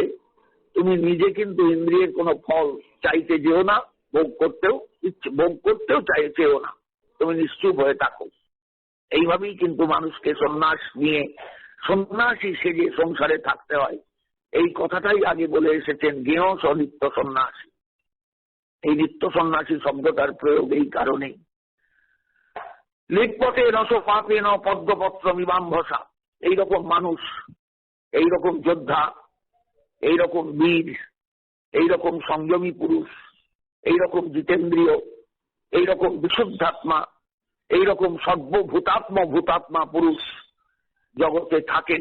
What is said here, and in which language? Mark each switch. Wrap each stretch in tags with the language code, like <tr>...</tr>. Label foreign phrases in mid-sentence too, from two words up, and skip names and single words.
<bn>তুমি নিজে কিন্তু ইন্দ্রিয়ের কোনো ফল চাইতে যেও না, ভোগ করতেও চেও না। তুমি নিশ্চুপ হয়ে থাকো। এইভাবেই কিন্তু মানুষকে সন্ন্যাস নিয়ে সন্ন্যাসী সেজে সংসারে থাকতে হয়। এই কথাটাই আগে বলে এসেছেন জ্ঞেয় নিত্য সন্ন্যাসী। এই নিত্য সন্ন্যাসী শব্দটার প্রয়োগ এই কারণেই।</bn> <sa>লিপ্পতে নশ পাপে ন পদ্মপত্র মীমাম্ভসা।</sa> <bn>এইরকম মানুষ, এইরকম যোদ্ধা, এইরকম বীর, এইরকম সংযমী পুরুষ, এইরকম জিতেন্দ্রীয়, এইরকম বিশুদ্ধাত্মা, এইরকম ভূতাত্মা পুরুষ জগতে থাকেন।</bn>